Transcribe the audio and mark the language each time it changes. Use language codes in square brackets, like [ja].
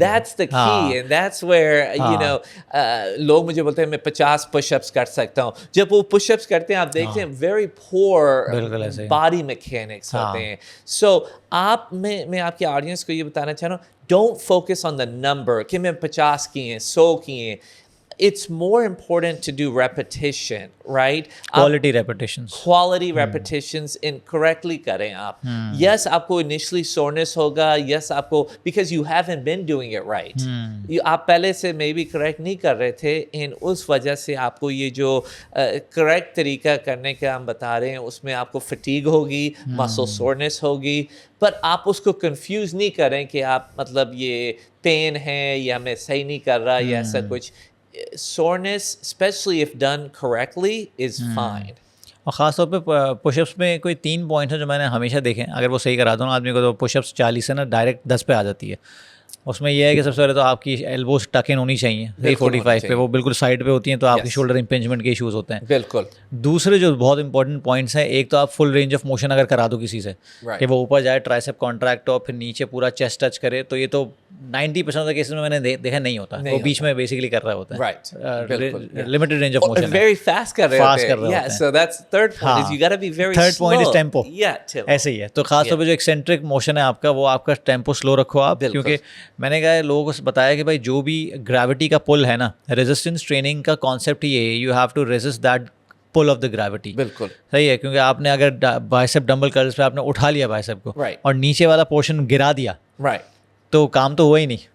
[en] That's the key and that's where [ur] لوگ مجھے بولتے ہیں میں 50 push ups کر سکتا ہوں. جب وہ push ups کرتے ہیں آپ دیکھتے ہیں [en] very poor body mechanics [ur] ہوتے ہیں. So میں آپ کی آڈینس کو یہ بتانا چاہ رہا ہوں, [en] don't focus on the number [ur] کہ میں 50 کیے ہیں, 100 کیے ہیں. [en] it's more important to do repetition, right? quality repetitions. Quality repetitions in correctly کریں آپ. [ur] Yes, آپ کو initially soreness ہوگا. [en] Yes, [ur] آپ کو [en] because you haven't been doing it right. [ur] آپ پہلے سے maybe correct نہیں کر رہے تھے and اس وجہ سے آپ کو یہ جو correct طریقہ کرنے کا ہم بتا رہے ہیں اس میں آپ کو fatigue ہوگی, muscle soreness ہوگی. پر آپ اس کو کنفیوز نہیں کریں کہ آپ مطلب یہ پین ہے یا میں صحیح نہیں کر رہا یا ایسا کچھ. [en] Soreness, especially if done correctly, is fine. [ur] اور خاص طور پہ پش اپس میں کوئی 3 پوائنٹس ہیں جو میں نے ہمیشہ دیکھے. اگر وہ صحیح کرا دو نا آدمی کو تو پش اپس 40 سے نا ڈائریکٹ 10 پہ آ جاتی ہے. اس میں یہ ہے کہ سب سے پہلے تو آپ کی ایلبوز ٹک ان ہونی چاہیے 345 پہ, وہ بالکل سائڈ پہ ہوتی ہیں تو آپ کی شولڈر امپنجمنٹ کے ایشوز ہوتے ہیں. بالکل. دوسرے جو بہت امپورٹنٹ پوائنٹس ہیں, ایک تو آپ فل رینج آف موشن اگر کرا دو کسی سے کہ وہ اوپر جائے, ٹرائسپ کانٹریکٹ ہو, پھر نیچے پورا چیسٹ ٹچ کرے, تو یہ تو 90% آف دا کیسز میں نے دیکھا نہیں ہوتا, وہ بیچ میں بیسیکلی کر رہا ہوتا ہے. [en] limited range of motion, very fast [ur] کر رہے ہوتے ہیں. [en] Yeah, so that's third point is you got to be very slow. Third point is tempo. Yeah, [ur] ایسے ہی ہے. تو خاص طور پہ جو ایکسینٹرک موشن ہے آپ کا, وہ آپ کا ٹیمپو سلو رکھو آپ, کیونکہ میں نے کہا لوگوں کو بتایا کہ بھائی جو بھی گریوٹی کا پل ہے نا, ریزسٹنس ٹریننگ کا کانسیپٹ یہ ہے, [en] You have to resist that pull of the gravity. [ur] بالکل صحیح ہے, کیونکہ آپ نے اگر بائسپ ڈمبل کرلز پہ آپ نے اٹھا لیا بائسپ کو اور نیچے والا پورشن گرا دیا, تو کام تو ہوا ہی نہیں,